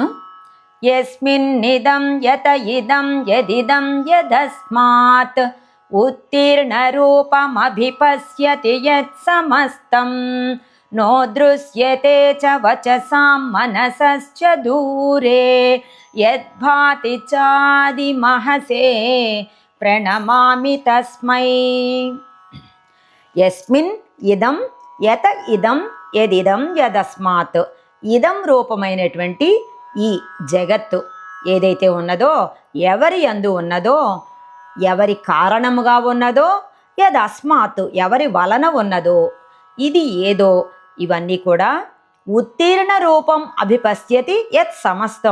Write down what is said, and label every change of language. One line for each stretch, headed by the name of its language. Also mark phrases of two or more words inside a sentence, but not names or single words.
Sanskrit: యస్మిన్నిదం యత ఇదం యదిదం యదస్మాత్ ఉత్తీర్ణ రూపమభిపశ్యతి యత్ సమస్తం నో దృశ్యతే చ వచసాం మనసశ్చ దూరే యద్భాతి చాది మహసే ప్రణమామి తస్మై. యస్మిన్ ఇదం యత ఇదం యదిదం యదస్మాత్.
Telugu: ఇదం రూపమైనటువంటి ఈ జగత్తు ఏదైతే ఉన్నదో, ఎవరి యందు ఉన్నదో, ఎవరి కారణముగా ఉన్నదో, యదస్మాత్ ఎవరి వలన ఉన్నదో, ఇది ఏదో, ఇవన్నీ కూడా
Sanskrit: ఉత్తీర్ణ రూపం అభిపశ్యతి యత్ సమస్తం.